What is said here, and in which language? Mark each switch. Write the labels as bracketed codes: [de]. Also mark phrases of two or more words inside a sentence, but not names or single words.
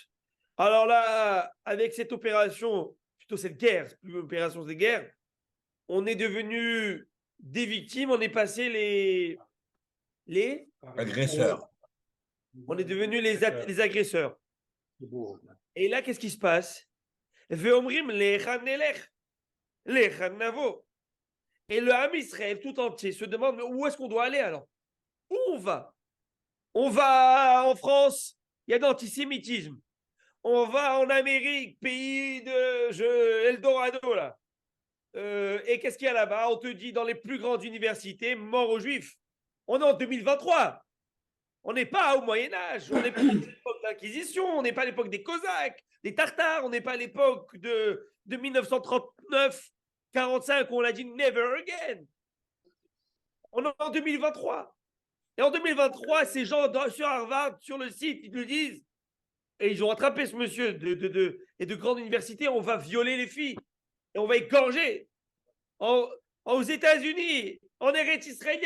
[fr] Alors là, avec cette opération, plutôt cette guerre, c'est plus une opération, c'est guerre, on est devenu des victimes, on est passé les Agresseurs. On est devenus les agresseurs. Et là, qu'est-ce qui se passe? [he] ואומרים לאן נלך, לאן נבוא. [fr] Et le [he] עם ישראל [fr] tout entier se demande mais où est-ce qu'on doit aller alors? Où on va? On va en France, il y a de l'antisémitisme. On va en Amérique, pays de Eldorado, là. Et qu'est-ce qu'il y a là-bas? On te dit dans les plus grandes universités, mort aux Juifs. On est en 2023. On n'est pas au Moyen-Âge. On n'est pas à l'époque d'l'Inquisition. On n'est pas à l'époque des Cosaques, des Tartares. On n'est pas à l'époque de 1939, 45, où on a dit [en] never again. [fr] On est en 2023. Et en 2023, ces gens sur Harvard, sur le site, ils nous disent, et ils ont attrapé ce monsieur et de grande université, on va violer les filles et on va égorger aux États-Unis, en Eretz israélien.